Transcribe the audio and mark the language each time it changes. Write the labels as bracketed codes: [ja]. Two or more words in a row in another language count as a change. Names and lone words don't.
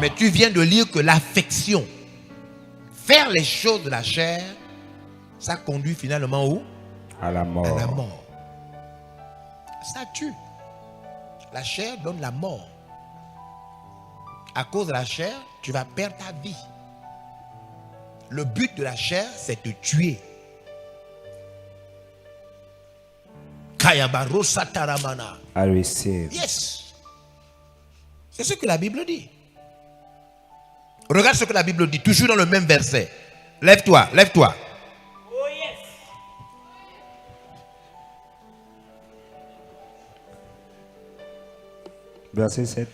[fr] Mais tu viens de lire que l'affection, faire les choses de la chair, ça conduit finalement où? À la mort. À la mort. Ça tue. La chair donne la mort. À cause de la chair, tu vas perdre ta vie. Le but de la chair, c'est de tuer. Kayabaro sataramana. [en] I receive. Yes. [fr] C'est ce que la Bible dit. Regarde ce que la Bible dit, toujours dans le même verset. Lève-toi, lève-toi. [en] Oh yes. [fr] Verset 7.